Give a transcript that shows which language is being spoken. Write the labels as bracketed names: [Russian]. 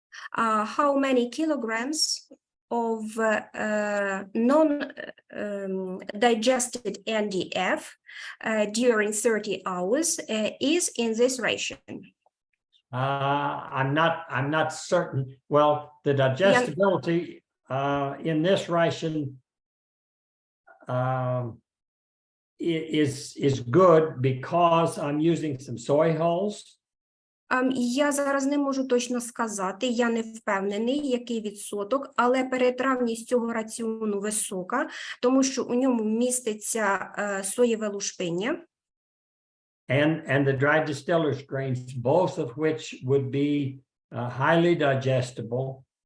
[English] How many kilograms of non-digested NDF during 30 hours is in this ration? I'm not certain. Well, the digestibility in this ration is good because I'm using some soy hulls. [Ukrainian] Я зараз не можу точно сказати, я не впевнений, який відсоток, але перетравність цього раціону висока, тому що у ньому міститься соєве лушпиння. [English] And the dry distillers grains, both of which would be highly digestible.